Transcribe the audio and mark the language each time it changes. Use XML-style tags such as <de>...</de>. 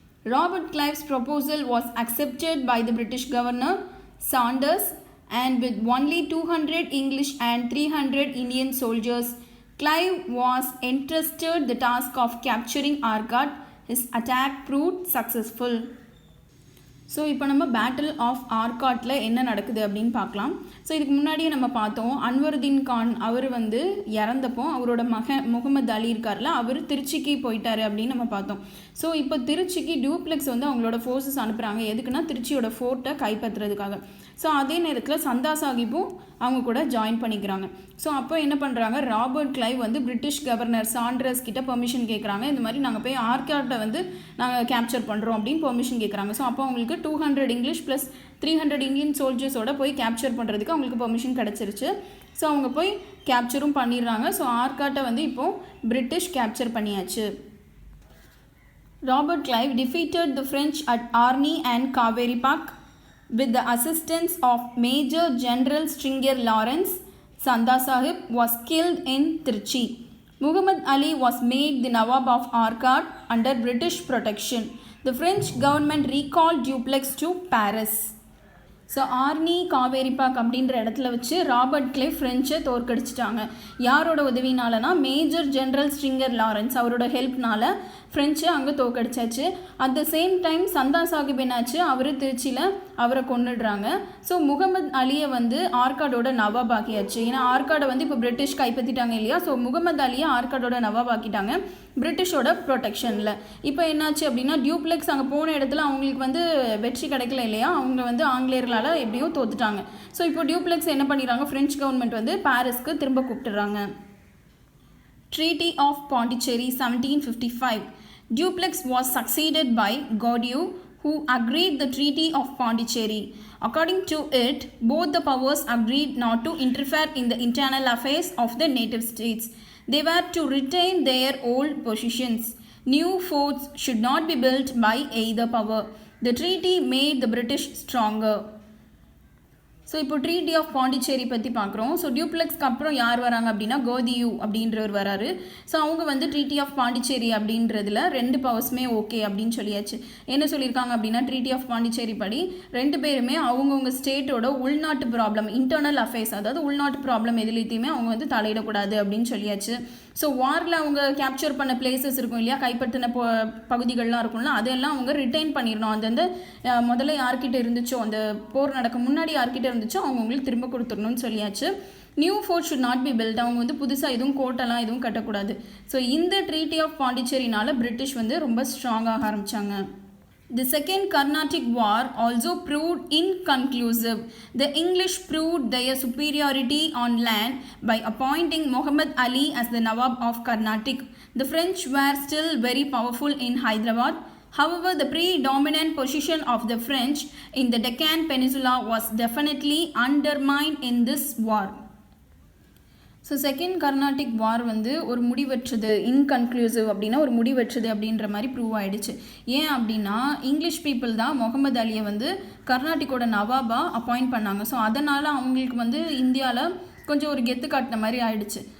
<en>Robert Clive's proposal was accepted by the British governor Saunders, and with only 200 English and 300 Indian soldiers, Clive was entrusted the task of capturing Arcot. His attack proved successful.</en> <ta>So இப்போ நம்ம battle of ஆர்காட்டில் என்ன நடக்குது அப்படின்னு பார்க்கலாம். So இதுக்கு முன்னாடியே நம்ம பார்த்தோம், அன்வருதீன் கான் அவர் வந்து இறந்தப்போ அவரோட முகமது அலி இருக்கார்ல, அவர் திருச்சிக்கு போயிட்டாரு அப்படின்னு நம்ம பார்த்தோம். ஸோ இப்போ திருச்சிக்கு டியூப்ளெக்ஸ் வந்து அவங்களோட ஃபோர்ஸஸ் அனுப்புகிறாங்க. எதுக்குன்னா திருச்சியோட ஃபோர்ட்டை கைப்பற்றுறதுக்காக. ஸோ அதே நேரத்தில் சந்தா சாஹிப்பும் அவங்க கூட ஜாயின் பண்ணிக்கிறாங்க. ஸோ அப்போ என்ன பண்ணுறாங்க, ராபர்ட் கிளைவ் வந்து பிரிட்டிஷ் கவர்னர் சாண்ட்ரஸ் கிட்ட பெர்மிஷன் கேட்குறாங்க. இந்த மாதிரி நாங்கள் போய் ஆர்காட்டை வந்து நாங்கள் கேப்சர் பண்ணுறோம் அப்படின்னு பெர்மிஷன் கேட்குறாங்க. ஸோ அப்போ அவங்களுக்கு 200 இங்கிலீஷ் ப்ளஸ் 300 இந்தியன் சோல்ஜர்ஸோட போய் கேப்சர் பண்ணுறதுக்கு அவங்களுக்கு பெர்மிஷன் கிடச்சிருச்சு. ஸோ அவங்க போய் கேப்சரும் பண்ணிடுறாங்க. ஸோ ஆர்காட்டை வந்து இப்போது பிரிட்டிஷ் கேப்சர் பண்ணியாச்சு.</ta> <en>Robert Clive defeated the French at Arni and Kaveri Park with the assistance of Major General Stringer Lawrence. Sanda Sahib was killed in Trichy. Muhammad Ali was made the Nawab of Arcot under British protection. The French government recalled Dupleix to Paris.</en> <ta>So Arni காவேரிபாக் அப்படின்ற இடத்துல வச்சு Robert Clive ஃப்ரெஞ்சை தோற்கடிச்சிட்டாங்க. யாரோட உதவினாலனா major general Stringer Lawrence அவரோட ஹெல்ப்னால ஃப்ரெஞ்சை அங்கே தோற்கடிச்சாச்சு.</ta> <en>at the same time</en> <ta>சந்தா சாஹிப் என்னாச்சு, அவர் திருச்சியில் அவரை கொண்டுடுறாங்க. ஸோ முகமது அலியை வந்து ஆர்காடோட நவாப் ஆக்கியாச்சு. ஏன்னா ஆர்காடை வந்து இப்போ பிரிட்டிஷ் கைப்பற்றிட்டாங்க இல்லையா. ஸோ முகமது அலியை ஆர்காடோட நவாப் ஆக்கிட்டாங்க பிரிட்டிஷோட ப்ரொடெக்ஷனில். இப்போ என்னாச்சு அப்படின்னா, டியூப்ளெக்ஸ் அங்கே போன இடத்துல அவங்களுக்கு வந்து வெற்றி கிடைக்கல இல்லையா, அவங்க வந்து ஆங்கிலேயர்களால் எப்படியோ தோத்துட்டாங்க. ஸோ இப்போ டியூப்ளெக்ஸ் என்ன பண்ணிடுறாங்க, ஃப்ரெஞ்ச் கவர்மெண்ட் வந்து பாரிஸ்க்கு திரும்ப கூப்பிட்டுறாங்க.</ta> <en>Treaty of Pondicherry 1755. Dupleix was succeeded by Godieu, who agreed the Treaty of Pondicherry. According to it, both the powers agreed not to interfere in the internal affairs of the native states. They were to retain their old positions. New forts should not be built by either power. The treaty made the British stronger.</en> <ta>So இப்போ treaty of Pondicherry பற்றி பார்க்குறோம். So டியூப்ளெக்ஸ்க்கு அப்புறம் யார் வராங்க அப்படின்னா கோதியூ அப்படின்றவர் வராரு. So அவங்க வந்து ட்ரீட்டி ஆஃப் பாண்டிச்சேரி அப்படின்றதுல ரெண்டு பவர்ஸுமே ஓகே அப்படின்னு சொல்லியாச்சு. என்ன சொல்லியிருக்காங்க அப்படின்னா, ட்ரீட்டி ஆஃப் பாண்டிச்சேரி படி ரெண்டு பேருமே அவங்கவுங்க ஸ்டேட்டோட உள்நாட்டு ப்ராப்ளம், இன்டர்னல் அஃபேர்ஸ், அதாவது உள்நாட்டு ப்ராப்ளம் எதுலேயுமே அவங்க வந்து தலையிடக்கூடாது அப்படின்னு சொல்லியாச்சு. ஸோ வாரில் அவங்க கேப்சர் பண்ண பிளேசஸ் இருக்கும் இல்லையா, கைப்பற்றின பகுதிகள்லாம் இருக்கும்ல, அதெல்லாம் அவங்க ரிட்டைன் பண்ணிடணும். அந்தந்த முதல்ல யார்கிட்ட இருந்துச்சோ, அந்த போர் நடக்க முன்னாடி யார்கிட்ட இருந்துச்சோ அவங்க உங்களுக்கு திரும்ப கொடுத்துடணும்னு சொல்லியாச்சு.</ta> <en>new fort should not be built,</en> <ta>அவங்க வந்து புதுசாக எதுவும் கோட்டெல்லாம் எதுவும் கட்டக்கூடாது. ஸோ இந்த ட்ரீட்டி ஆஃப் பாண்டிச்சேரினால பிரிட்டிஷ் வந்து ரொம்ப ஸ்ட்ராங்காக ஆரம்பித்தாங்க.</ta> <en>The Second Carnatic War also proved inconclusive. The English proved their superiority on land by appointing Muhammad Ali as the Nawab of Carnatic. The French were still very powerful in Hyderabad. However, the predominant position of the French in the Deccan Peninsula was definitely undermined in this war.</en> <ta>So second Carnatic வார் வந்து ஒரு முடிவற்றது, inconclusive அப்படின்னா ஒரு முடிவற்றது அப்படின்ற மாதிரி prove ஆகிடுச்சு. ஏன் அப்படின்னா, English people தான் முகமது அலியை வந்து கர்நாடிக்கோட நவாபாக அப்பாயிண்ட் பண்ணாங்க. ஸோ அதனால் அவங்களுக்கு வந்து இந்தியாவில் கொஞ்சம் ஒரு கெத்து காட்டின மாதிரி ஆயிடுச்சு.</ta>